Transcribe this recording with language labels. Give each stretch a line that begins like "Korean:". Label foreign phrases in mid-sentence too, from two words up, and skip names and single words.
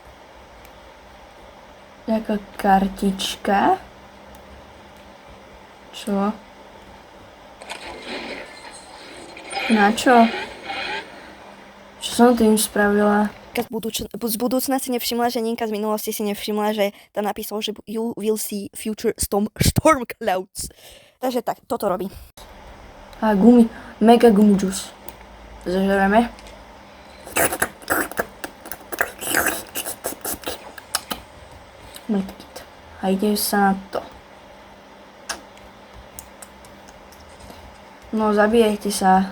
Slovak: Taká kartička. Čo? Na čo? Čo som tým spravila? Z budúcna si nevšimla, že Ninka z minulosti si nevšimla, že tam napísal, že
English: you will see future storm clouds.
Slovak: Takže tak, toto robí.
English: A mega gummy juice. Zažereme. Mlkit.
Slovak: A ide sa na to. No, zabijajte sa.